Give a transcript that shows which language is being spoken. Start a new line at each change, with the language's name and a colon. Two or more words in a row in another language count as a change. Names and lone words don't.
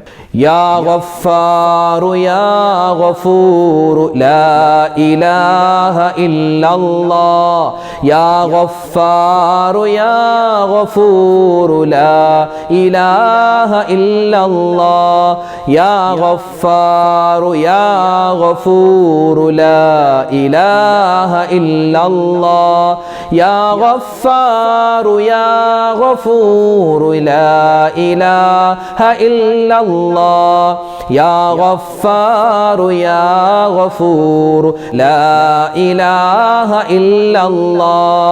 Arabic: يا غفار يا غفور لا إله إلا الله. يا غفار يا غفور لا إله إلا الله. يا غفار يا غفور لا إله إلا الله. يا غفار يا غفور لا إله إلا الله. يا غفار يا غفور لا إله إلا الله.